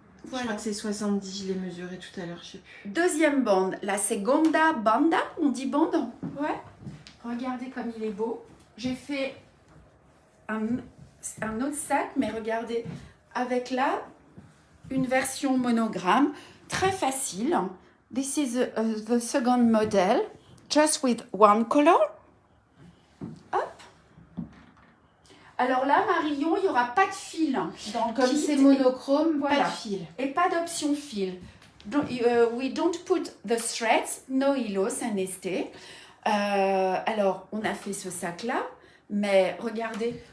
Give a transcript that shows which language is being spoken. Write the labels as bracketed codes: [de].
[fr] Je crois que c'est 70, je l'ai mesuré tout à l'heure, je sais plus. Deuxième bande, [it] la seconda banda, [fr] on dit bande? Ouais. Regardez comme il est beau. J'ai fait un autre sac, mais regardez, avec là, une version monogramme, très facile. [en] This is the second model, just with one color. [fr] Hop. Alors là, Marion, il n'y aura pas de fil dans le Comme kit. c'est monochrome, Voilà. pas de fil. Et pas d'option fil. [en] We don't put the threads, [es] no hilos en este. [fr] Alors, on a fait ce sac-là, mais regardez.